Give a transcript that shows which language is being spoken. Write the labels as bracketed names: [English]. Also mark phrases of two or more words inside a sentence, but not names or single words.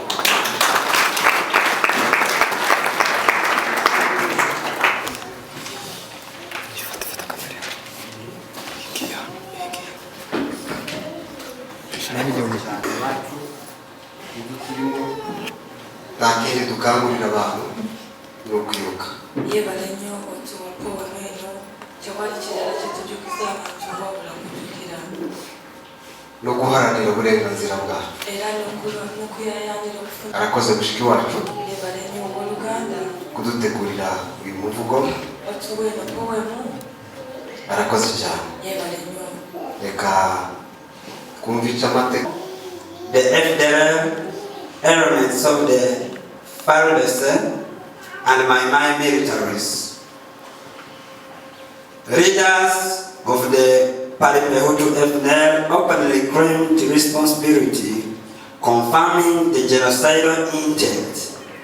[Kinyarwanda] bacu ibyo turimo takere dukangurira abantu no kwibuka. [Ganda] Yebale nnyo otuwako wano tewali kirala kyetujukiza abantu wabula kujukira [Kinyarwanda] no guharanira uburenganzira bwacu. [Ganda] era n'okuyayaanira okufuna. [Kinyarwanda] Arakoze mushiki wacu [Ganda] Yebale nnyo owooluganda [Kinyarwanda] kudutegurira uyu muvugo. [Ganda] otuwe nopowemu. [Kinyarwanda] Arakoze cyane. [Ganda] Yebale nnyo. [Kinyarwanda] Reka kumvica amateka. [English] The FDL elements of the FARDC and Mai Mai militaries Leaders of the Parimehutu FNL openly claimed responsibility, confirming the genocidal intent.